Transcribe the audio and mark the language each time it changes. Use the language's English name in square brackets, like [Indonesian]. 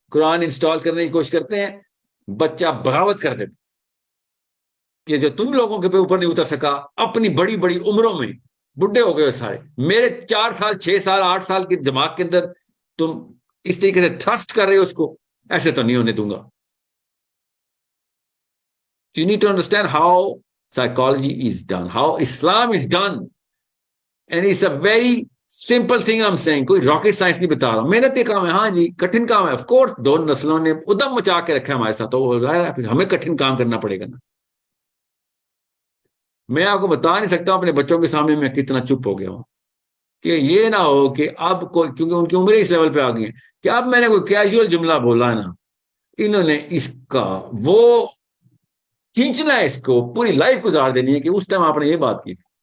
[Urdu] قرآن install کرنے کی کوشش کرتے ہیں، بچہ بغاوت کر دیتا کہ جو تم لوگوں کے اوپر نہیں اتر سکا اپنی بڑی بڑی عمروں میں، بڈھے ہو گئے سارے، میرے 4 سال 6 سال 8 سال کے دماغ کے اندر تم اس طریقے سے تھرسٹ کر رہے ہو اس کو، ایسے تو نہیں ہونے دوں گا. [English] You need to understand how psychology is done, how Islam is done. And it's a very simple thing I'm saying. [Urdu] کوئی راکٹ سائنس نہیں بتا رہا ہوں. محنت کے کام ہے، ہاں جی کٹھن کام ہے. آف کورس دو نسلوں نے ادم مچا کے رکھا ہمارے ساتھ، تو پھر ہمیں کٹھن کام کرنا پڑے گا نا. میں آپ کو بتا نہیں سکتا ہوں اپنے بچوں کے سامنے میں کتنا چپ ہو گیا ہوں، کہ یہ نہ ہو کہ اب کوئی، کیونکہ ان کی عمریں اس لیول پہ آ گئی ہیں کہ اب میں نے کوئی کیجول جملہ بولا ہے نا، انہوں نے اس کا وہ کھینچنا ہے، اس کو پوری لائف گزار دینی ہے کہ اس ٹائم آپ نے یہ بات کی.